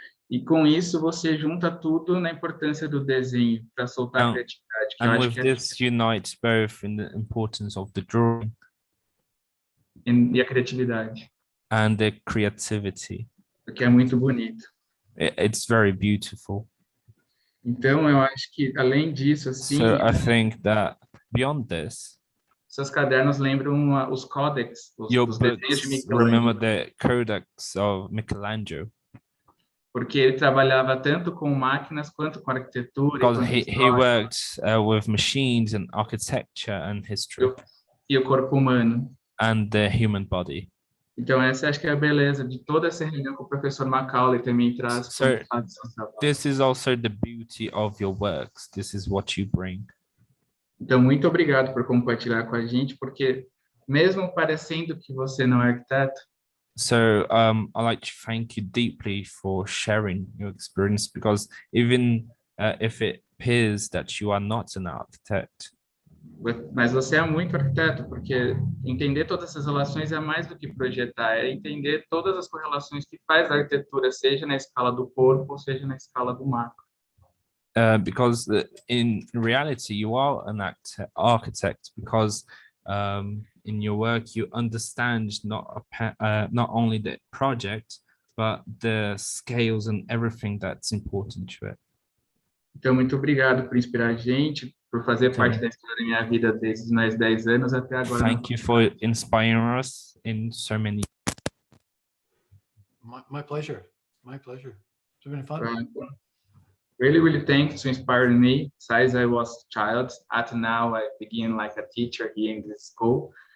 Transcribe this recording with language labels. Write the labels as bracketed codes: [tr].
[pt] E com isso você junta tudo na importância do desenho para soltar a criatividade. [en] And with this unites both in the importance of the drawing [pt] e a criatividade. [en] And the creativity. [pt] Porque é muito bonito. [en] It's very beautiful. [pt] Então eu acho que além disso assim. [en] So I think that beyond this, [pt] seus cadernos lembram os códex, os desenhos de Michelangelo. [en] Remember the codex of Michelangelo. [pt] Porque ele trabalhava tanto com máquinas quanto com arquitetura. [en] Because he worked with machines and architecture and history. [pt] E o corpo humano. [en] And the human body. [pt] Então essa acho que é a beleza de toda essa reunião que o professor Macaulay também traz. [en] So this is also the beauty of your works. This is what you bring. [pt] Então muito obrigado por compartilhar com a gente, porque mesmo parecendo que você não é arquiteto. [en] So I'd like to thank you deeply for sharing your experience, because even if it appears that you are not an architect. [pt] Mas você é muito arquiteto, porque entender todas essas relações é mais do que projetar, é entender todas as correlações que faz a arquitetura, seja na escala do corpo, ou seja na escala do macro. [en] Because in reality, you are an architect, because in your work you understand not only the project, but the scales and everything that's important to it. [pt] Então, muito obrigado por inspirar a gente, por fazer parte da história da minha vida desde mais 10 anos até agora. [en] Thank you for inspiring us in so many. My pleasure. My pleasure. It's been fun. Really thanks to inspire me since I was a child. At now, I begin like a teacher here in this school.